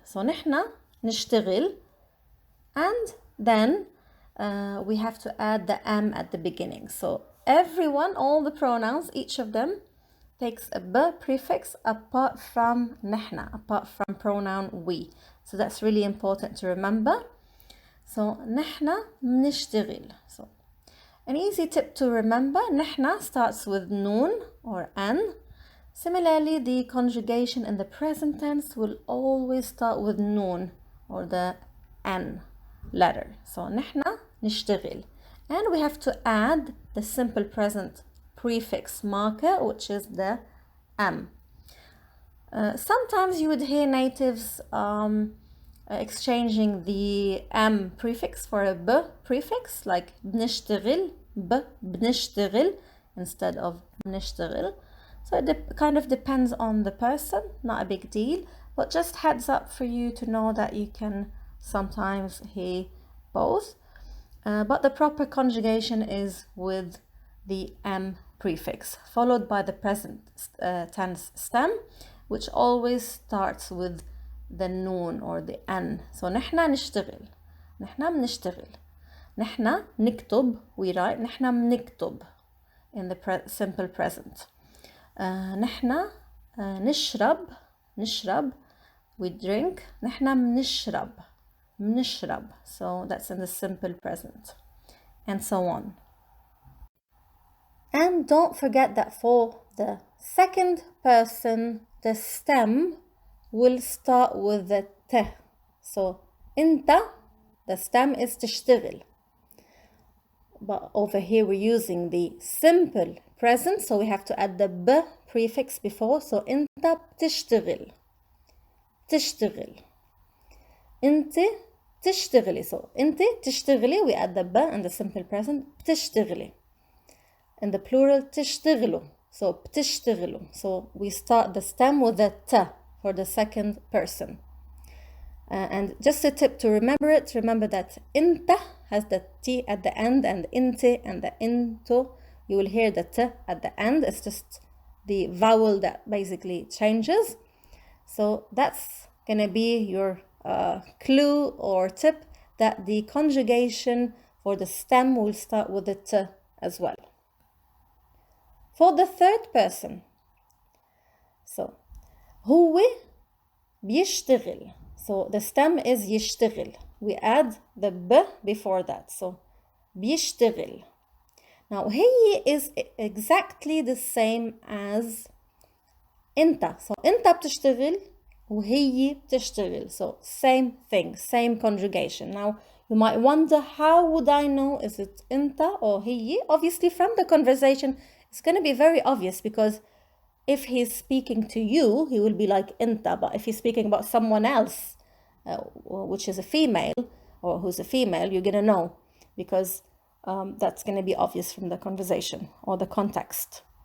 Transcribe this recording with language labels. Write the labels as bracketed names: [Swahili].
[English] So [Arabic] نحن نشتغل, [English] and then we have to add the m at the beginning. So everyone, all the pronouns, each of them takes a b prefix apart from نحن, apart from pronoun we. So that's really important to remember. [Arabic] So نحن نشتغل. [English] So an easy tip to remember, نحن starts with noon or an. Similarly, the conjugation in the present tense will always start with noon or the n letter. [Arabic] So نحن نشتغل. [English] And we have to add the simple present prefix marker, which is the m. Sometimes you would hear natives exchanging the m prefix for a b prefix, like بنشتغل, بنشتغل instead of بنشتغل. So it kind of depends on the person, not a big deal, but just heads up for you to know that you can sometimes hear both. But the proper conjugation is with the m prefix, followed by the present tense stem, which always starts with the noon or the n. [Arabic] So نحن نشتغل, نحن بنشتغل. نحن نكتب, [English] we write, [Arabic] نحن بنكتب [English] in the simple present. [Arabic] نحن نشرب, نشرب, [English] we drink. [Arabic] نحن بنشرب, بنشرب. [English] So that's in the simple present, and so on. And don't forget that for the second person, the stem will start with the t. So أنت, the stem is تشتغل. But over here we're using the simple present, so we have to add the b prefix before. [Arabic] So أنت بتشتغل, تشتغل. أنت تشتغلي. [English] So أنت تشتغلي, we add the b in the simple present, بتشتغلي. In the plural, تشتغلوا. So بتشتغلوا. So we start the stem with the t for the second person. And just a tip to remember it, remember that أنت has the t at the end, and إنت and the إنتو you will hear the t at the end. It's just the vowel that basically changes. So that's gonna be your clue or tip that the conjugation for the stem will start with the t as well. For the third person, so [Arabic] هو بيشتغل. [English] So the stem is يشتغل. We add the b before that. So بيشتغل. Now هي is exactly the same as انت. [Arabic] So انت بتشتغل وهي بتشتغل. [English] So same thing, same conjugation. Now you might wonder, how would I know is it انت or هي? Obviously from the conversation it's going to be very obvious, because if he's speaking to you, he will be like انت. But if he's speaking about someone else, which is a female, or who's a female, you're going to know, because that's going to be obvious from the conversation or the context.